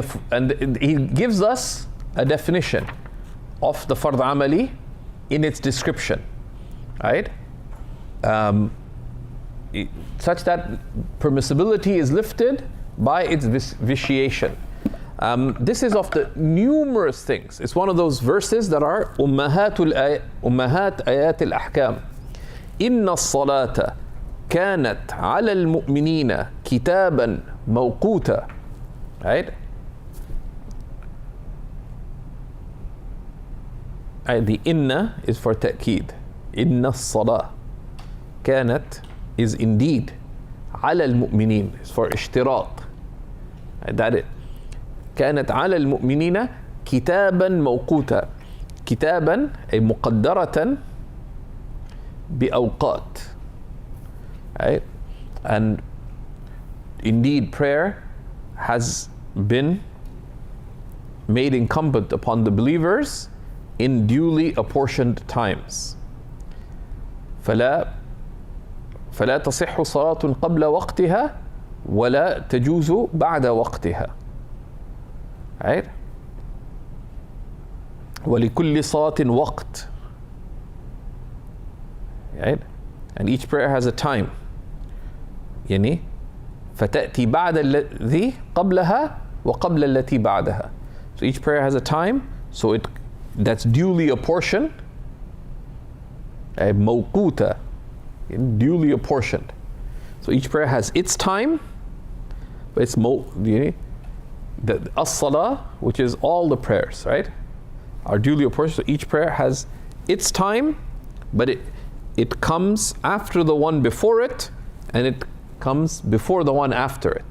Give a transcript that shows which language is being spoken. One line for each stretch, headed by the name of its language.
English: And he gives us a definition of the fard amali in its description, right? Such that permissibility is lifted by its vitiation. This is of the numerous things. It's one of those verses that are
Arabic: أمهات آيات الأحكام. إن الصلاة كانت على المؤمنين كتابا موقوتا.
English: Right? The inna is for ta'keed.
Arabic: إن الصلاة كانت
English: is indeed.
Arabic: على المؤمنين
English: is for
Arabic: اشتراط.
English: That it.
Arabic: كانت على المؤمنين كتابا موقوتا. كتابا أي مقدرة بأوقات.
English: Right? And indeed prayer has been made incumbent upon the believers in duly apportioned times.
Arabic: فلا تصح صلاة قبل وقتها ولا تجوز بعد وقتها.
English: Right?
Arabic: ولكل صلاة وقت.
English: Right? And each prayer has a time.
Arabic: يعني فتأتي بعد الذي قبلها وقبل التي بعدها.
English: So each prayer has a time, so that's duly apportioned. موقوتة, duly apportioned. So each prayer has its time, but it's the as-salah, which is all the prayers, right, are duly apportioned. So each prayer has its time, but it comes after the one before it, and it comes before the one after it.